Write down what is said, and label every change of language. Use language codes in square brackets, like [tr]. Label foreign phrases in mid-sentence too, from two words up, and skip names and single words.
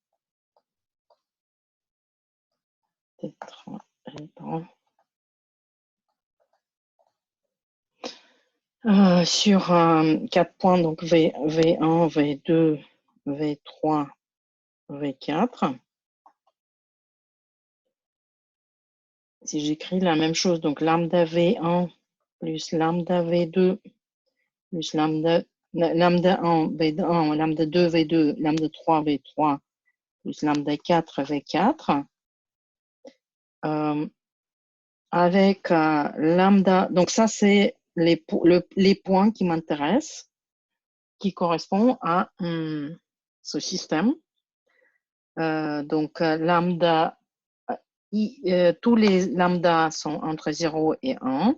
[fr] Sur 4 points, donc V1, V2, V3, V4. Si j'écris la même chose, donc lambda V1 plus lambda V2 plus lambda 1 V1, lambda 2 V2, lambda 3 V3 plus lambda 4 V4 avec lambda, donc ça c'est les points qui m'intéressent, qui correspondent à ce système. Donc, lambda, tous les lambdas sont entre 0 et 1.